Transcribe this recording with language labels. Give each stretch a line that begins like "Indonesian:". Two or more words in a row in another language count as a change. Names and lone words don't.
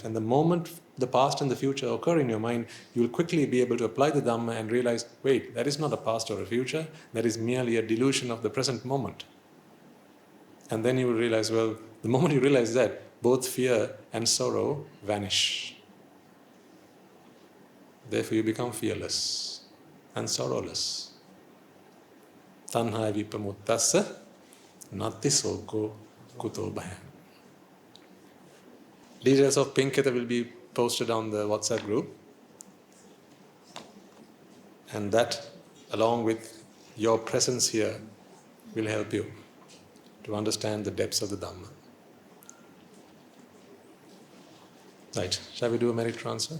English: And the moment the past and the future occur in your mind, you will quickly be able to apply the Dhamma and realize, wait, that is not a past or a future. That is merely a delusion of the present moment. And then you will realize, well, the moment you realize that, both fear and sorrow vanish. Therefore you become fearless and sorrowless.
Pali: Tanha vipamuttassa nati soko kuto bhayam.
English: Details of Pinketha will be posted on the WhatsApp group. And that, along with your presence here, will help you to understand the depths of the Dhamma. Right, shall we do a merit transfer?